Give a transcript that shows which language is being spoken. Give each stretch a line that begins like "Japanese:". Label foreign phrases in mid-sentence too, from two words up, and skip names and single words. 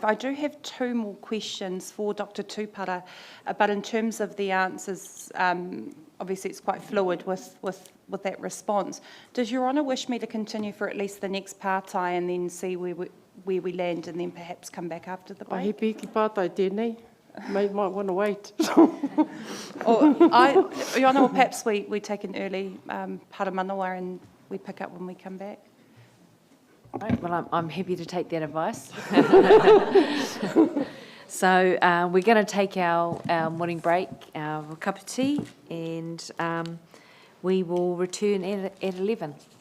English: I do have two more questions for Dr. Tupara, but in terms of the answers, obviously it's quite fluid with that response. Does Your Honour wish me to continue for at least the next pātai and then see where we land and then perhaps come back after the break?
Māori: He piki pātai tēnei.
English: Might want to wait. Your Honour, perhaps we take an early paramanawa and we pick up when we come back. Right, well, I'm happy to take that advice. So we're going to take our morning break, our cup of tea, and we will return at 11.